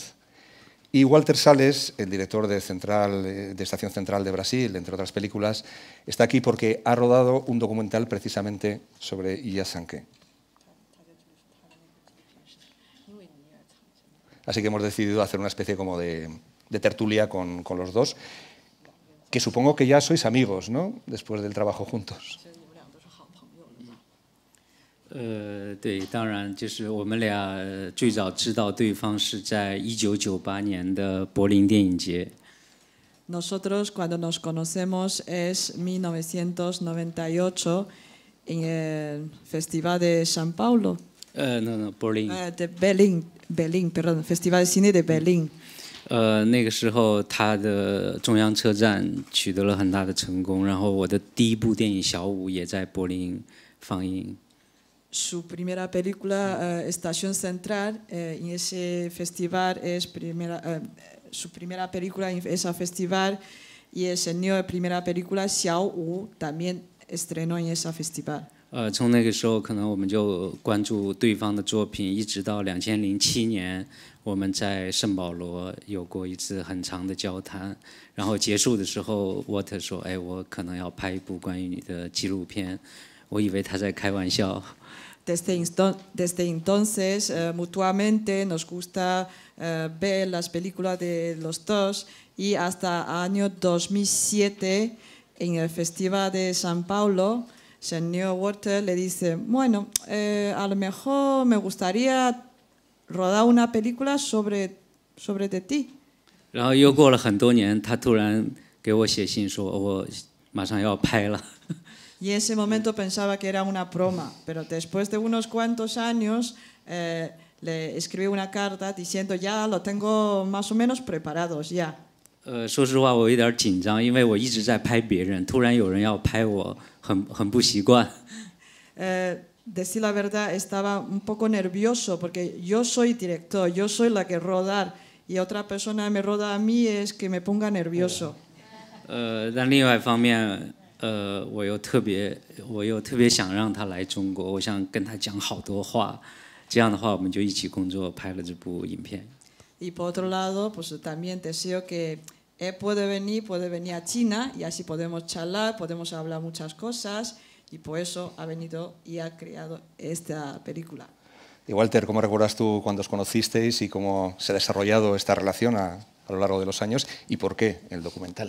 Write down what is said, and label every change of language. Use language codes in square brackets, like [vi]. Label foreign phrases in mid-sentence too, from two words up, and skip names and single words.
[es] Y Walter Salles, el director de Estación Central de Brasil, entre otras películas, está aquí porque ha rodado un documental precisamente sobre Iyad Sanke. Así que hemos decidido hacer una especie como de tertulia con los dos, que supongo que ya sois amigos, ¿no? Después del trabajo juntos. [zh] 对，当然就是我们俩最早知道对方是在1998年的柏林电影节。 [es] Nosotros cuando nos conocemos es 1998 en el Festival de San Paulo. No, Berlin. De Berlín, perdón, Festival de Cine de Berlín. [zh] 那个时候他的中央车站取得了很大的成功，然后我的第一部电影《小五》也在柏林放映。 [es] Su primera película, Estación Central, en ese festival es su primera película en ese festival y el señor primera película, Xiao Wu, también estrenó en ese festival. [zh] 从那个时候，可能我们就关注对方的作品，一直到2007年，我们在圣保罗有过一次很长的交谈。然后结束的时候，沃特说：“哎，我可能要拍一部关于你的纪录片。” 我以为他在开玩笑。 [es] Desde entonces, mutuamente nos gusta ver las películas de los dos y hasta el año 2007, en el Festival de San Paulo, señor Walter le dice, bueno, a lo mejor me gustaría rodar una película sobre de ti. [zh] 然后又过了很多年，他突然给我写信说，我马上要拍了。 [es] Y en ese momento pensaba que era una broma, pero después de unos cuantos años le escribí una carta diciendo ya lo tengo más o menos preparados ya. [zh] 说实话，我有点紧张，因为我一直在拍别人，突然有人要拍我，很不习惯。 [es] Decir la verdad, estaba un poco nervioso porque yo soy director, yo soy la que rodar y otra persona me roda a mí es que me ponga nervioso. [zh] 但另外一方面。我又特别想让他来中国，我想跟他讲好多话，这样的话我们就一起工作拍了这部影片。 [es] Y por otro lado, pues también deseo que él puede venir a China y así podemos charlar, podemos hablar muchas cosas y por eso ha venido y ha creado esta película. Y Walter, ¿cómo recuerdas tú cuando os conocisteis y cómo se ha desarrollado esta relación a lo largo de los años y por qué el documental?